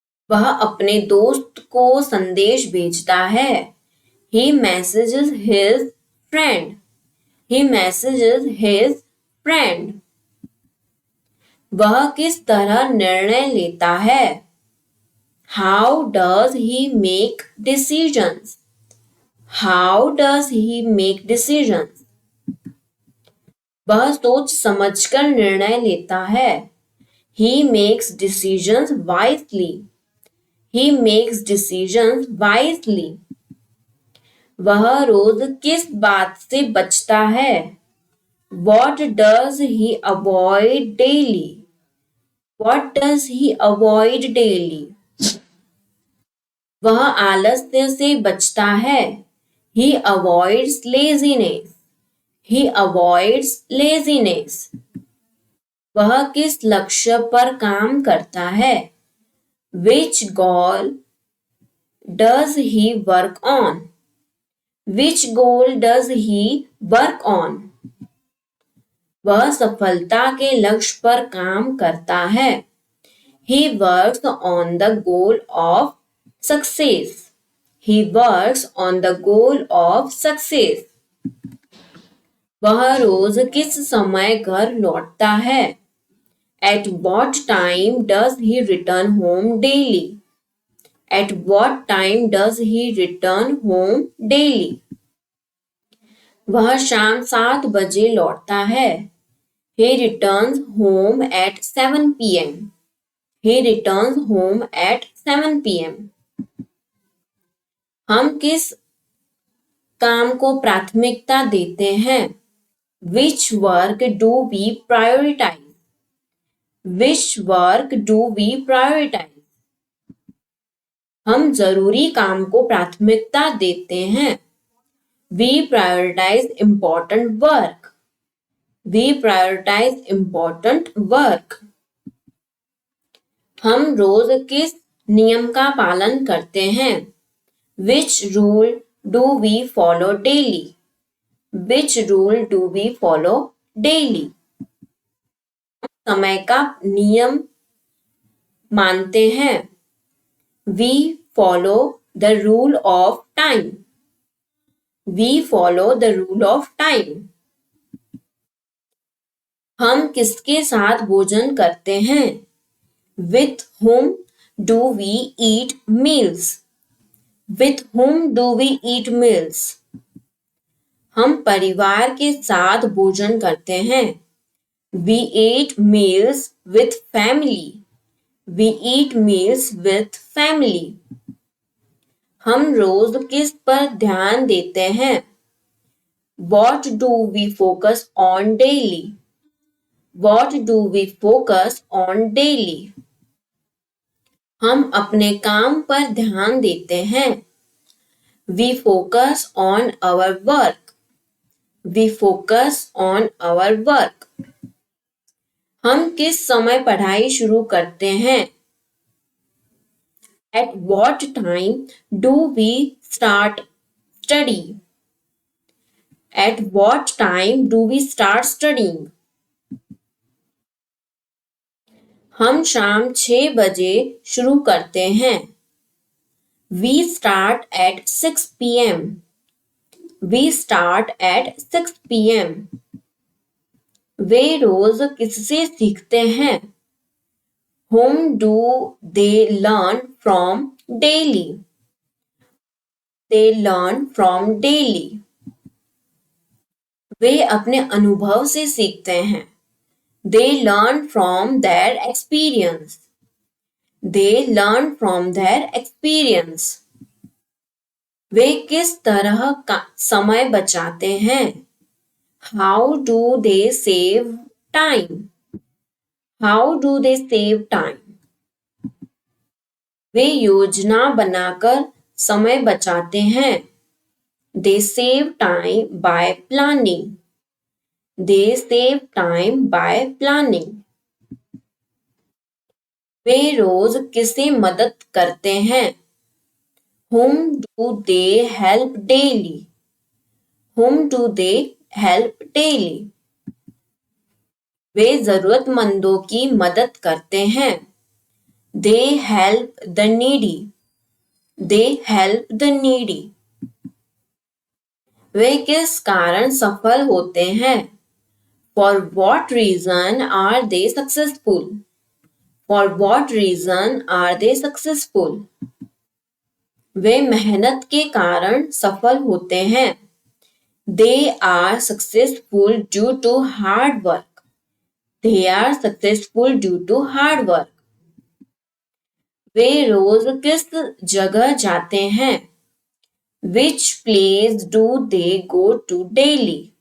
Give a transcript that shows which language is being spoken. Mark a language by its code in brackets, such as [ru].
[hi] वह अपने दोस्त को संदेश भेजता है. [en] He messages his friend. He messages his friend. [hi] वह किस तरह निर्णय लेता है? [en] How does he make decisions? How does he make decisions? [hi] वह सोच समझकर निर्णय लेता है. [en] He makes decisions wisely. He makes decisions wisely. [hi] वह रोज किस बात से बचता है? [en] What does he avoid daily? What does he avoid daily? [hi] वह आलस्य से बचता है। [en] He avoids laziness. He avoids laziness. [hi] वह किस लक्ष्य पर काम करता है? [en] Which goal does he work on? Which goal does he work on? [hi] वह सफलता के लक्ष्य पर काम करता है। [en] He works on the goal of success. He works on the goal of success. [hi] वह रोज किस समय घर लौटता है? [en] At what time does he return home daily? At what time does he return home daily? [hi] वह शाम 7 बजे लौटता है। [en] He returns home at 7 p.m. He returns home at 7 p.m. [hi] हम किस काम को प्राथमिकता देते हैं? [en] Which work do we prioritize? Which work do we prioritize? [hi] हम जरूरी काम को प्राथमिकता देते हैं। [en] We prioritize important work. We prioritize important work. [hi] हम रोज किस नियम का पालन करते हैं? [en] Which rule do we follow daily? Which rule do we follow daily? [hi] समय का नियम मानते हैं। [en] We follow the rule of time. We follow the rule of time. [hi] हम किसके साथ भोजन करते हैं? [en] With whom do we eat meals? With whom do we eat meals? [hi] हम परिवार के साथ भोजन करते हैं। [en] We eat meals with family. We eat meals with family. [hi] हम रोज किस पर ध्यान देते हैं? [en] What do we focus on daily? What do we focus on daily? [hi] हम अपने काम पर ध्यान देते हैं। [en] We focus on our work. We focus on our work. [hi] हम किस समय पढ़ाई शुरू करते हैं? [en] At what time do we start study? At what time do we start studying? [hi] हम शाम 6 बजे शुरू करते हैं। [en] We start at 6 p.m. We start at 6 p.m. [hi] वे रोज किससे सीखते हैं? [en] Whom do they learn from daily? They learn from daily. [hi] वे अपने अनुभव से सीखते हैं। [en] They learn from their experience. They learn from their experience. [hi] वे किस तरह का समय बचाते हैं? [en] How do they save time? How do they save time? [hi] वे योजना बनाकर समय बचाते हैं। [en] They save time by planning. They save time by planning. [hi] वे रोज किसे मदद करते हैं? [en] Whom do they help daily? Whom do they help daily? [hi] वे जरूरतमंदों की मदद करते हैं। [en] They help the needy. They help the needy. [hi] वे किस कारण सफल होते हैं? [en] For what reason are they successful? For what reason are they successful? [hi] वे मेहनत के कारण सफल होते हैं। [en] They are successful due to hard work. They are successful due to hard work. [hi] वे रोज किस जगह जाते हैं? [en] Which place do they go to daily?